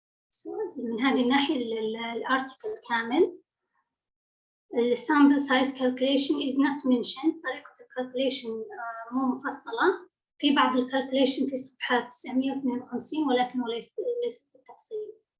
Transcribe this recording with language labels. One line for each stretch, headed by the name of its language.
Arabic: So من هذه الناحية الارتكل كامل.
English: The sample size calculation is not mentioned.
Arabic: طريقة الكالكوليشن مو مفصلة. في بعض الكالكوليشن في صفحة 952 ولكن ليس بالتفصيل.